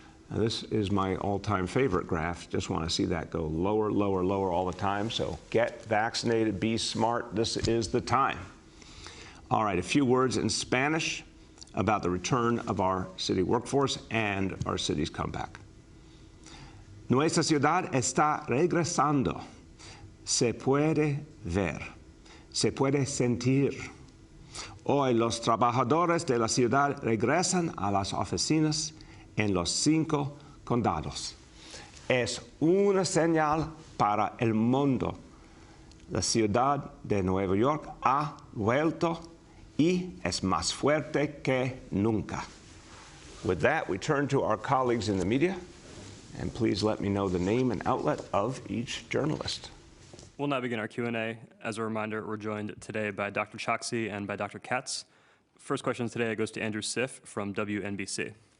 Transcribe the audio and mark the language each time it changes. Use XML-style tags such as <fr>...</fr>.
<en>Now, this is my all-time favorite graph. Just want to see that go lower, lower, lower all the time. So get vaccinated, be smart. This is the time. All right, a few words in Spanish about the return of our city workforce and our city's comeback.</en> <es>Nuestra ciudad está regresando. Se puede ver, se puede sentir. Hoy los trabajadores de la ciudad regresan a las oficinas en los 5 condados. Es una señal para el mundo. La ciudad de Nueva York ha vuelto y es más fuerte que nunca.</es> <en>With that, we turn to our colleagues in the media, and please let me know the name and outlet of each journalist. We'll now begin our Q&A. As a reminder, we're joined today by Dr. Choksi and by Dr. Katz. First question today goes to Andrew Siff from WNBC.</en>